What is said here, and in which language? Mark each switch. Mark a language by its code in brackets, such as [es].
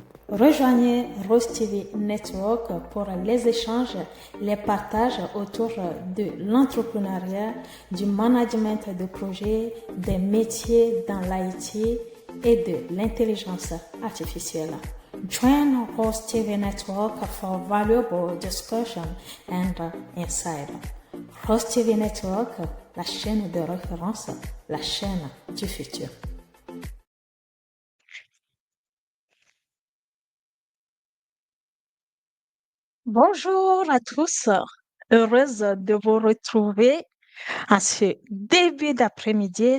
[fr] Rejoignez Rose TV Network pour les échanges, les partages autour de l'entrepreneuriat, du management de projets, des métiers dans l'IT et de l'intelligence artificielle. [en] Join Rose TV Network for valuable discussion and insight. [fr] Rose TV Network, la chaîne de référence, la chaîne du futur. Bonjour à tous, heureuse de vous retrouver en ce début d'après-midi.